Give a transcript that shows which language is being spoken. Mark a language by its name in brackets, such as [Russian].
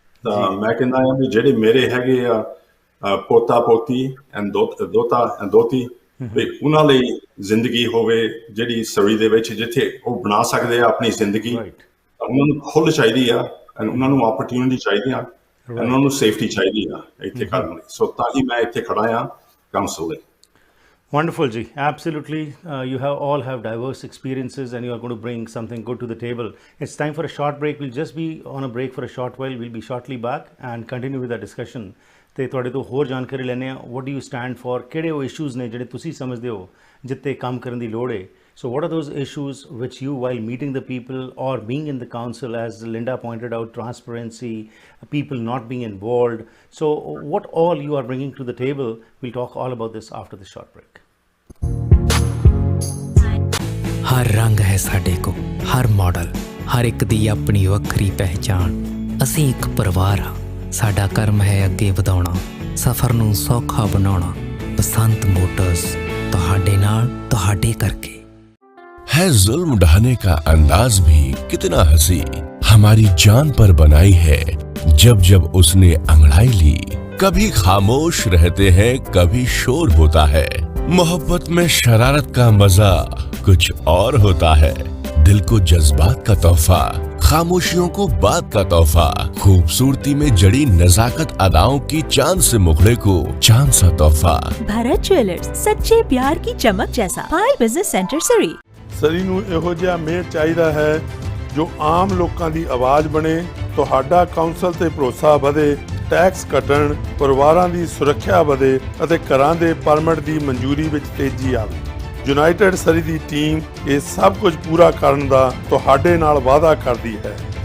[Punjabi] ਤਾਂ ਮੈਂ ਕਹਿੰਦਾ ਆ ਵੀ ਜਿਹੜੇ ਮੇਰੇ ਹੈਗੇ ਆ ਪੋਤਾ ਪੋਤੀ ਐਂਡ ਦੋਤਾ ਐਂਡ ਦੋਤੀ, ਵੀ ਉਹਨਾਂ ਲਈ ਜ਼ਿੰਦਗੀ ਹੋਵੇ ਜਿਹੜੀ ਸਰੀ ਦੇ ਵਿੱਚ, ਜਿੱਥੇ ਉਹ ਬਣਾ ਸਕਦੇ ਆ ਆਪਣੀ ਜ਼ਿੰਦਗੀ। ਉਹਨਾਂ ਨੂੰ ਖੁੱਲ੍ਹ ਚਾਹੀਦੀ ਆ, ਐਂਡ ਉਹਨਾਂ ਨੂੰ ਓਪਰਚੁਨਿਟੀ ਚਾਹੀਦੀ ਆ, ਐਂਡ ਉਹਨਾਂ ਨੂੰ ਸੇਫਟੀ ਚਾਹੀਦੀ ਆ ਇੱਥੇ ਕਰਨ ਲਈ। ਸੋ ਤਾਂ ਹੀ ਮੈਂ ਇੱਥੇ ਖੜਾ ਆ ਕਾਉਂਸਲ ਲਈ। [English] Wonderful, Ji. Absolutely. You all have diverse experiences, and you are going to bring something good to the table. It's time for a short break. We'll just be on a break for a short while. We'll be shortly back and continue with our discussion. [Punjabi] ਤੇ ਤੁਹਾਡੇ ਤੋਂ ਹੋਰ ਜਾਣਕਾਰੀ ਲੈਂਦੇ ਹਾਂ [English] what do you stand for, [Punjabi] ਕਿਹੜੇ ਉਹ issues ਨੇ ਜਿਹੜੇ ਤੁਸੀਂ ਸਮਝਦੇ ਹੋ ਜਿੱਤੇ ਕੰਮ ਕਰਨ ਦੀ ਲੋੜ ਹੈ. [English] So what are those issues which you, while meeting the people or being in the council, as Linda pointed out, transparency, people not being involved, so what all you are bringing to the table? We'll talk all about this after the short break. [Punjabi] ਹਰ ਰੰਗ ਹੈ ਸਾਡੇ ਕੋ, ਹਰ model, ਹਰ ਇੱਕ ਦੀ ਆਪਣੀ ਵੱਖਰੀ ਪਹਿਚਾਣ. ਅਸੀਂ ਇੱਕ ਪਰਿਵਾਰ ਹਾਂ, ਸਾਡਾ ਕਰਮ ਹੈ ਅੱਗੇ ਵਧਾਉਣਾ, ਸਫ਼ਰ ਨੂੰ ਸੌਖਾ ਬਣਾਉਣਾ. ਬਸੰਤ ਮੋਟਰਸ, ਤੁਹਾਡੇ ਨਾਲ, ਤੁਹਾਡੇ ਕਰਕੇ. [Hindi] है जुल्म ढाने का अंदाज भी कितना हंसी, हमारी जान पर बनाई है जब जब उसने अंगड़ाई ली. कभी खामोश रहते हैं, कभी शोर होता है. मोहब्बत में शरारत का मजा कुछ और होता है. दिल को जज्बात का तोहफा, खामोशियों को बात का तोहफा, खूबसूरती में जड़ी नजाकत अदाओं की चांद से मुखड़े को चांद सा तोहफा. भारत ज्वेलर्स, सच्चे प्यार की चमक जैसा. पायल बिजनेस सेंटर सरी. [Punjabi] ਸਰੀ ਨੂੰ ਇਹੋ ਜਿਹਾ ਮੇਅਰ ਚਾਹੀਦਾ ਹੈ ਜੋ ਆਮ ਲੋਕਾਂ ਦੀ ਆਵਾਜ਼ ਬਣੇ. ਤੁਹਾਡਾ ਕਾਉਂਸਲ ਤੇ ਭਰੋਸਾ ਵਧੇ, ਟੈਕਸ ਘਟਣ, ਪਰਿਵਾਰਾਂ ਦੀ ਸੁਰੱਖਿਆ ਵਧੇ ਅਤੇ ਘਰਾਂ ਦੇ ਪਰਮਿਟ ਦੀ ਮਨਜ਼ੂਰੀ ਵਿੱਚ ਤੇਜ਼ੀ ਆਵੇ. ਯੂਨਾਈਟਿਡ ਸਰੀ ਦੀ ਟੀਮ ਇਹ ਸਭ ਕੁਝ ਪੂਰਾ ਕਰਨ ਦਾ ਤੁਹਾਡੇ ਨਾਲ ਵਾਅਦਾ ਕਰਦੀ ਹੈ.